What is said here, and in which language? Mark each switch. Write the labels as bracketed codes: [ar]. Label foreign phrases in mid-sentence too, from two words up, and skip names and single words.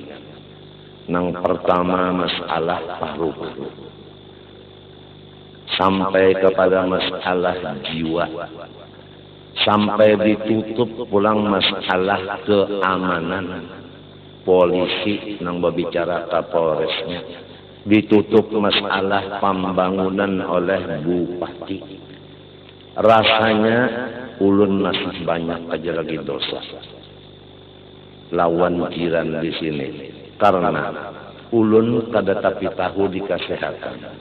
[id] Yang pertama masalah paru-paru. Sampai kepada masalah jiwa, sampai ditutup pulang masalah keamanan, polisi yang berbicara Kapolresnya, ditutup masalah pembangunan oleh bupati. [bjn] Rasanya ulun masih banyak aja lagi dosa lawan jiran di sini, karena ulun kada tapi tahu di kesehatan.